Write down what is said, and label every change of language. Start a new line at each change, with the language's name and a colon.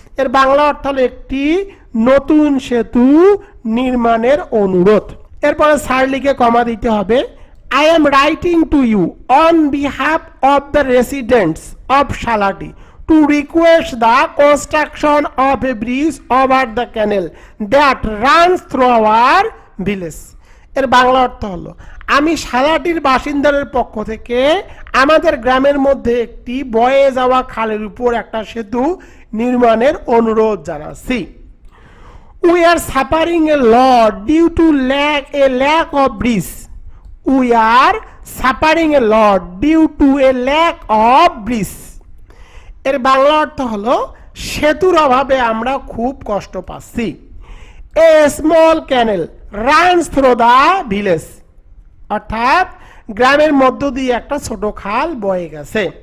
Bangla: এর বাংলা অর্থ হলো একটি নতুন সেতু নির্মাণের অনুরোধ। এরপরে স্যার লিখে কমা দিতে হবে।
English: I am writing to you on behalf of the residents of Shalati to request the construction of a bridge over the canal that runs through our village.
Bangla: এর বাংলা অর্থ হলো আমি শালাটির বাসিন্দাদের পক্ষ থেকে আমাদের গ্রামের মধ্যে একটি বয়ে যাওয়া খালের উপর একটা সেতু নির্মাণের অনুরোধ জানাচ্ছি।
English: We are suffering a lot due to lack of bridge. We are suffering a lot due to a lack of bridge.
Bangla: এর বাংলা অর্থ হলো সেতুর অভাবে আমরা খুব কষ্ট পাচ্ছি।
English: A small canal runs through the village,
Bangla: অর্থাৎ গ্রামের মধ্য দিয়ে একটা ছোট খাল বয়ে গেছে।